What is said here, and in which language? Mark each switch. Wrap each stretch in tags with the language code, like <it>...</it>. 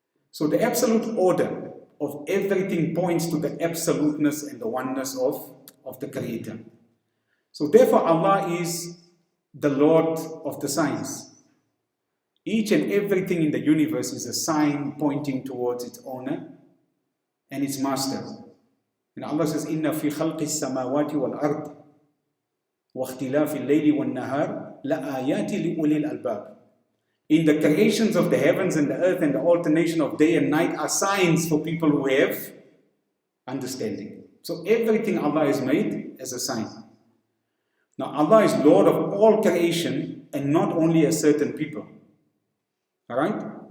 <en>So the absolute order of everything points to the absoluteness and the oneness of the Creator. So therefore Allah is the Lord of the signs. Each and everything in the universe is a sign pointing towards its owner and its master. And Allah says,</en> <ar>إِنَّ فِي خَلْقِ السَّمَاوَاتِ وَالْأَرْضِ وَاخْتِلَافِ اللَّيْلِ وَالنَّهَارِ لَآيَاتِ لِأُولِي الْأَلْبَابِ.</ar> <en>In the creations of the heavens and the earth and the alternation of day and night are signs for people who have understanding. So everything Allah has made as a sign. Now Allah is Lord of all creation and not only a certain people. Alright?</en>